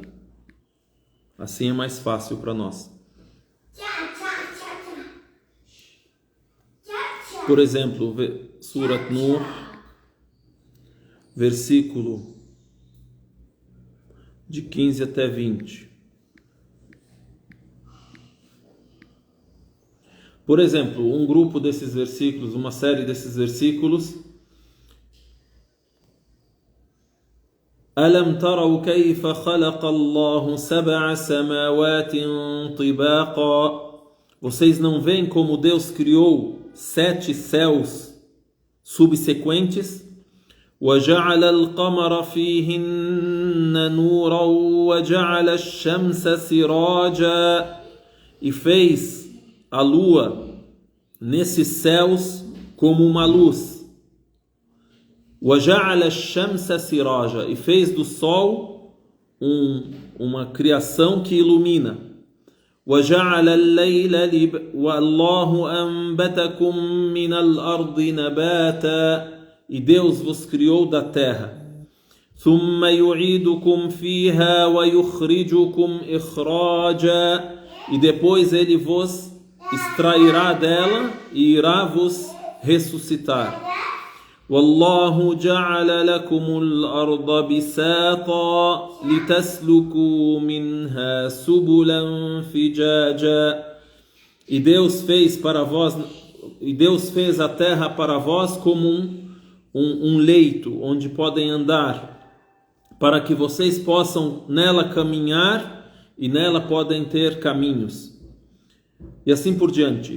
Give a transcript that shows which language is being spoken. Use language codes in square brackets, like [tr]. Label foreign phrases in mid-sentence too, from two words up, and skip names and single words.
[pt] Assim é mais fácil para nós. Por exemplo, Surat Nur, versículo de 15 até 20. Por exemplo, um grupo desses versículos, uma série desses versículos. [ar] ألم تروا كيف خلق الله سبع سماوات طباقا. [pt] Vocês não veem como Deus criou 7 céus subsequentes? [ar] وَجَعَلَ الْقَمَرَ فِيهِنَّ نُورًا وَجَعَلَ الشَّمْسَ سِرَاجًا. [pt] E fez a lua nesses céus como uma luz. [ar] وَجَعَلَ الشَّمْسَ سِرَاجًا. [pt] E fez do sol uma criação que ilumina. [ar] وَجَعَلَ اللَّيْلَ وَاللَّهُ أَنبَتَكُم مِّنَ الْأَرْضِ نَبَاتًا. [pt] E Deus vos criou da terra. [ar] ثُمَّ يُعِيدُكُمْ فِيهَا وَيُخْرِجُكُمْ إِخْرَاجًا. [pt] E depois Ele vos extrairá dela e irá vos ressuscitar. [ar] وَاللَّهُ جَعَلَ لَكُمُ الْأَرْضَ بِسَاطًا لِتَسْلُكُوا مِنْهَا سُبُلًا فِجَاجًا. [pt] E Deus fez a terra para vós como um leito onde podem andar, para que vocês possam nela caminhar e nela podem ter caminhos. E assim por diante.